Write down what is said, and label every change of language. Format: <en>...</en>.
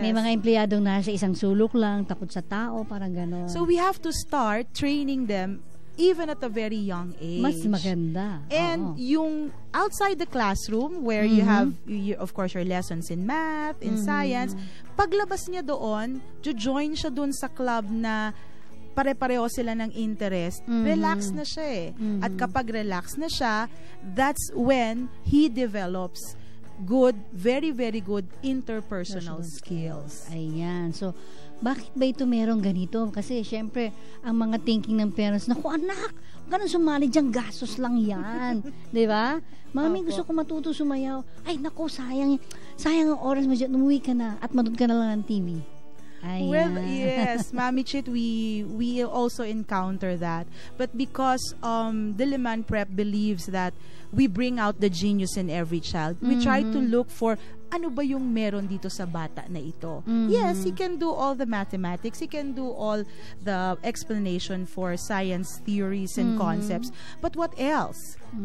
<tl>May mga empleyadong nasa isang sulok lang, takot sa tao, parang gano'n.</tl> <en>So we have to start training them even at a very young age.</en> <tl>Mas maganda.</tl> <en>And yung outside the classroom where you have, of course, your lessons in math, in science,</en> <tl>paglabas niya doon, join siya doon sa club na pare-pareho sila ng interest, relax na siya</tl> <en>At kapag relax na siya, that's when he develops good, very, very good interpersonal skills.</en> <tl>Ayan. So, bakit ba ito merong ganito? Kasi, syempre, ang mga thinking ng parents, naku anak, huwag ka nang sumali dyan, gastos lang yan. Diba? Mami, gusto ko matuto sumayaw. Ay, naku, sayang ang oras mo dyan, umuwi ka na at manood ka na lang ng TV. Ayan.</tl> <en>Well, yes, Mami Chit, we also encounter that. But because Diliman Prep believes that we bring out the genius in every child, we try to look for</en> <tl>ano ba yung meron dito sa bata na ito.</tl> <en>Yes, he can do all the mathematics, he can do all the explanation for science theories and concepts. But what else?</en>